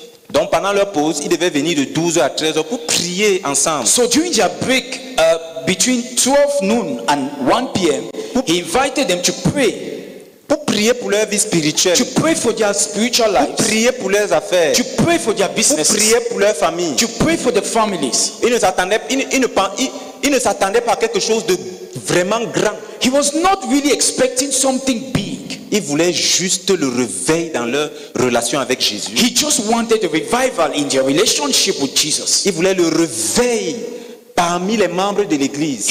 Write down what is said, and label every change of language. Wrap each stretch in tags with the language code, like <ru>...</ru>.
<fr>Donc pendant leur pause, ils devaient venir de 12h à 13h pour prier ensemble.</fr> <en>So during their break, between 12 noon and 1 p.m., he invited them to pray.</en> <fr>pour prier pour leur vie spirituelle,</fr> <en>to pray for their spiritual</en> <fr>pour</fr> <en>lives,</en> <fr>prier pour leurs affaires,</fr> <en>to pray for their</en> <fr>pour</fr> <en>business,</en> <fr>prier pour leur famille.</fr> <en>to pray for the families.</en> <fr>Il ne s'attendait pas à quelque chose de vraiment grand.</fr> <en>He was not really expecting something big.</en> <fr>Il voulait juste le réveil dans leur relation avec Jésus.</fr> <en>He just wanted a revival in their relationship with Jesus.</en> <fr>Il voulait le réveil parmi les membres de l'église.</fr>